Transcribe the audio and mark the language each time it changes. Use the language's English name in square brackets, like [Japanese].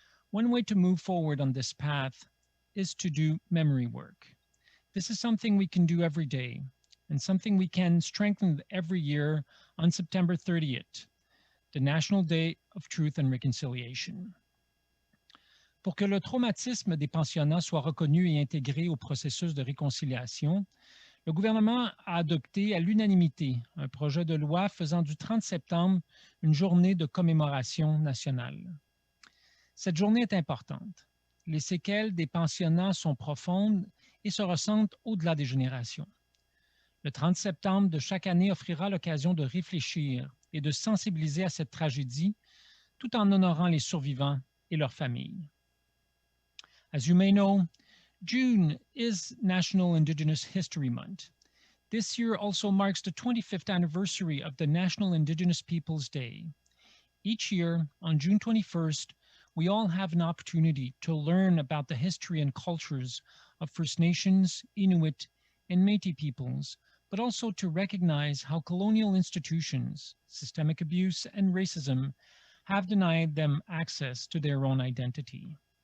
[English] One way to move forward on this path is to do memory work. This is something we can do every day and something we can strengthen every year on September 30th, the National Day of Truth and Reconciliation. [French] Pour que le traumatisme des pensionnats soit reconnu et intégré au processus de réconciliation, le gouvernement a adopté à l'unanimité un projet de loi faisant du 30 septembre une journée de commémoration nationale. Cette journée est importante. Les séquelles des pensionnats sont profondes et se ressentent au-delà des générations. Le 30 septembre de chaque année offrira l'occasion de réfléchir et de sensibiliser à cette tragédie tout en honorant les survivants et leurs familles. [English] As you may know, June is National Indigenous History Month. This year also marks the 25th anniversary of the National Indigenous Peoples Day. Each year, on June 21st, we all have an opportunity to learn about the history and cultures of First Nations, Inuit, and Métis peoples, but also to recognize how colonial institutions, systemic abuse, and racism have denied them access to their own identity.